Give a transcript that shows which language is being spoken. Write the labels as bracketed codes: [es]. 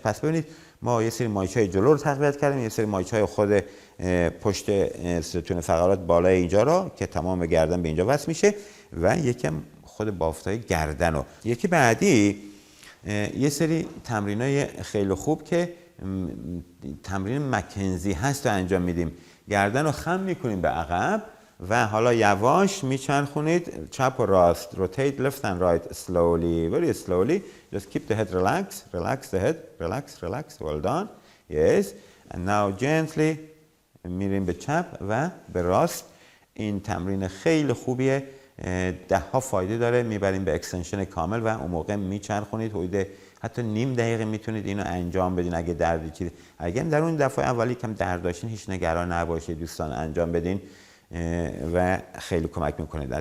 [fa] پس ببینید ما یه سری مایچهای جلو رو تقویت کردیم، یه سری مایچهای خود پشت ستون فقرات بالای اینجا رو که تمام گردن به اینجا وصل میشه و یکم خود بافتای گردن رو. یکی بعدی یه سری تمرینای خیلی خوب که تمرین مکنزی هست رو انجام میدیم. گردن رو خم میکنیم به عقب و حالا یواش میچرخونید چپ و راست. [en] rotate left and right slowly, very slowly. just keep the head relax the head, relax. well done. yes, and now gently [fa] میریم به چپ و به راست. این تمرین خیلی خوبیه، 10 ها فایده داره، میبریم به اکستنشن کامل و اون موقع میچرخونید حدود حتی نیم دقیقه میتونید اینو انجام بدین. اگه دردی چیزی، اگه در اون دفعه اولی کم درد داشتین هیچ نگران نباشید دوستان، انجام بدین و خیلی کمک میکنه.